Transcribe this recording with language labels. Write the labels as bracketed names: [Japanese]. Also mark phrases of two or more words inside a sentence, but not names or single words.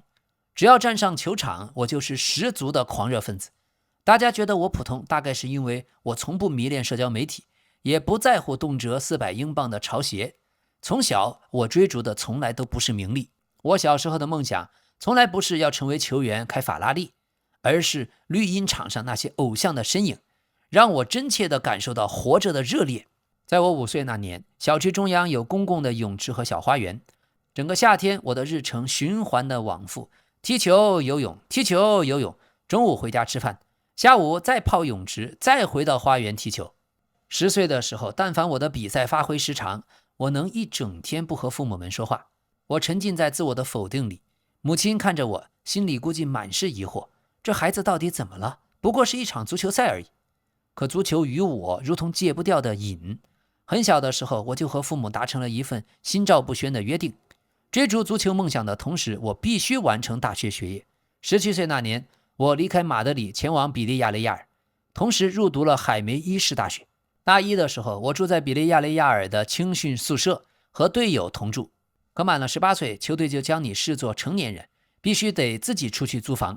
[Chinese] 只要站上球場，我就是十足的狂熱分子。大家覺得我普通，大概是因為我從不迷戀社交媒體， 也不在乎動輒400英鎊的潮鞋。從小我追逐的從來都不是名利，我小時候的夢想從來不是要成為球員開法拉利，而是綠茵場上那些偶像的身影，讓我真切地感受到活着的熱烈。在我5歲那年，小區中央有公共的泳池和小花園，整個夏天我的日程循環的往復，踢球、游泳，踢球、游泳，中午回家吃飯，下午再泡泳池，再回到花園踢球。10歲的時候，但凡我的比賽發揮失常，我能一整天不和父母們說話，我沉浸在自我的否定裡。母親看着我，心裡估計滿是疑惑，這孩子到底怎麼了？不過是一場足球賽而已。可足球與我如同戒不掉的癮，很小的時候我就和父母達成了一份心照不宣的約定，追逐足球夢想的同時，我必須完成大學學業。17歲那年，我離開馬德里前往比利亞雷亞爾，同時入讀了海梅伊士大學。大一的時候，我住在比利亞雷亞爾的青訓宿舍，和隊友同住。可滿了18歲，球隊就將你視作成年人，必須得自己出去租房。